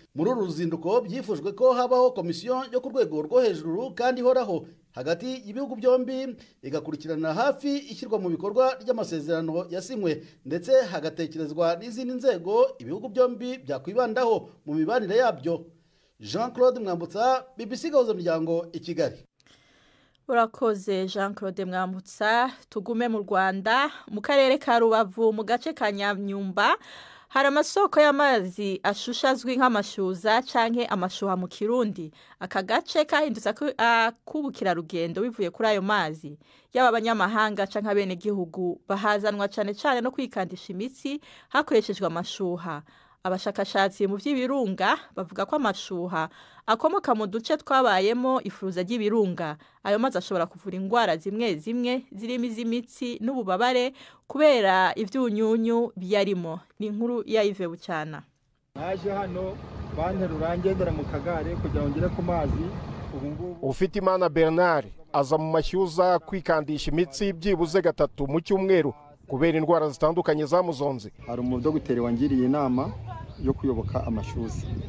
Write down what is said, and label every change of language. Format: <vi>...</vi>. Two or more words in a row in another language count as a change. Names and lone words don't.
<rw>Muri uru ruzinduko byifujwe ko habaho komisiyo yo ku rwego rwo hejuru kandi ihoraho hagati y'ibihugu byombi igakurikirana hafi ishyirwa mu bikorwa ry'amasezerano yasinywe, ndetse hagatekerezwa n'izindi nzego ibihugu byombi byakwibandaho mu mibanire yabyo. Jean-Claude Mwambutsa, BBC Gahuza Miryango, i Kigali. Urakoze Jean-Claude Mwambutsa. Tugume mu Rwanda, mu karere ka Rubavu mu gace ka Nyamyumba hari amasoko y'amazi ashusha azwi nk'amashyuza canke amashuha mu Kirundi. Aka gace kahindutse kubukira rugendo bivuye kuri ayo mazi.</rw> <rn>Yaba abanyamahanga canke abene gihugu bahazanwa cane no kwikandisha imitsi hakoreshejwe amashuha.</rn> <rw>Abashakashatsi mu by'ibirunga bavuga ko amashuha akomoka mu duce twabayemo ifuruza ry'ibirunga.</rw> <rn>Ayo mazi ashobora kuvura indwara zimwe zimwe zirimo iz'imitsi n'ububabare kubera ivyunyunyu byarimo.</rn> <rw>Ni inkuru ya Yves Bucyana. Naje hano banterura ngendera mu kagare kugira ngo ngere ku mazi. Ufite Imana Bernard aza mu mashyuza kwikandisha imitsi byibuze 3 mu cyumweru kubera indwara zitandukanye zamuzonze. Hari umudogiteri wangiriye inama yo kuyoboka amashyuza.</rw>